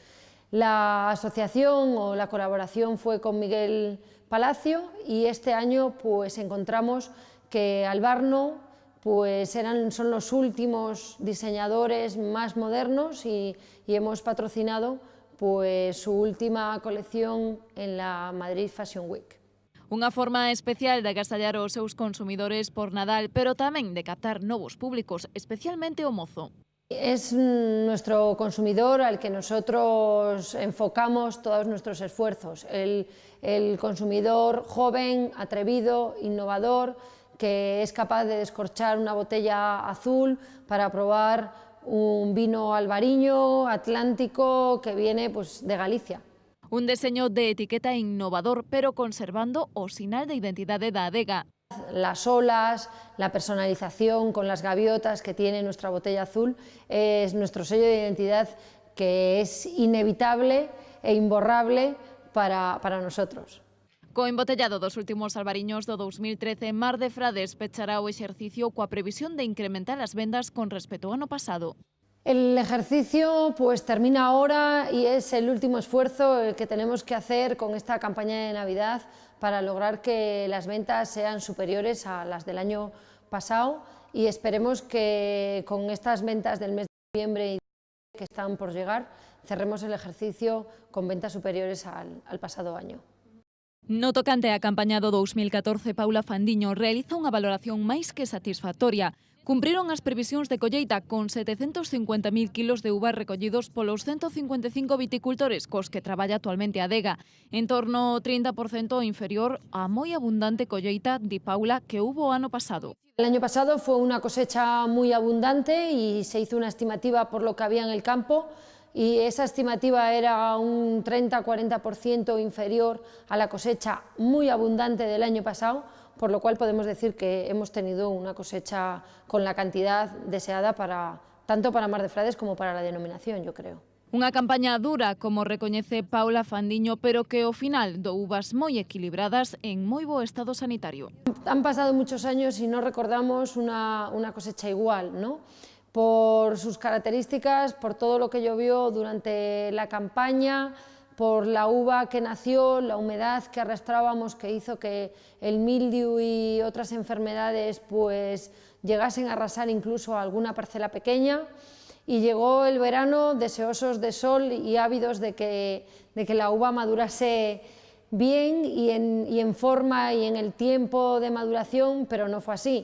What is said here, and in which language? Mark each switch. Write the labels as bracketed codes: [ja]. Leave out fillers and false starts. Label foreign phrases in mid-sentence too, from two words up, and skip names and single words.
[es] La asociación o la colaboración fue con Miguel Palacio y este año pues encontramos que Albarno pues son los últimos diseñadores más modernos y hemos patrocinado pues su última colección en la [en] Madrid Fashion Week. [gl] Unha forma especial de agasallar os seus consumidores por Nadal, pero tamén de captar novos públicos, especialmente o mozo. [es] Es nuestro consumidor al que nosotros enfocamos todos nuestros esfuerzos, el consumidor joven, atrevido, innovador, que es capaz de descorchar una botella azul para probar un vino albariño, atlántico, que viene pues, de Galicia. [gl] Un deseño de etiqueta innovador, pero conservando o sinal de identidade da adega. [es] Las olas, la personalización con las gaviotas que tiene nuestra botella azul es nuestro sello de identidad que es inevitable e imborrable para nosotros. [gl] Co embotellado dos últimos albariños do 2013, Mar de Frades pechará o exercicio coa previsión de incrementar as vendas con respecto ao ano pasado. El ejercicio pues termina ahora y es el último esfuerzo que tenemos que hacer con esta campaña de Navidad para lograr que las ventas sean superiores a las del año pasado y esperemos que con estas ventas del mes de noviembre y que están por llegar cerremos el ejercicio con ventas superiores al pasado año. No tocante a campaña do 2014, Paula Fandiño realiza unha valoración máis que satisfactoria. Cumpriron as previsións de colleita con 750.000 kilos de uvas recollidos polos 155 viticultores cos que traballa actualmente a adega, en torno ao 30% inferior á moi abundante colleita, di Paula, que hubo o ano pasado. [es] El año pasado fue una cosecha muy abundante y se hizo una estimativa por lo que había en el campo, y esa estimativa era un 30-40% inferior a la cosecha muy abundante del año pasado, por lo cual podemos decir que hemos tenido una cosecha con la cantidad deseada tanto para Mar de Frades como para la denominación, yo creo. [gl] Unha campaña dura, como recoñece Paula Fandiño, pero que ao final do uvas moi equilibradas en moi bo estado sanitario. [es] Han pasado muchos años y no recordamos una cosecha igual, ¿no? Por sus características, por todo lo que llovió durante la campaña, por la uva que nació, la humedad que arrastrábamos que hizo que el mildiu y otras enfermedades pues llegasen a arrasar incluso a alguna parcela pequeña, y llegó el verano deseosos de sol y ávidos de que la uva madurase bien y en forma y en el tiempo de maduración, pero no fue así.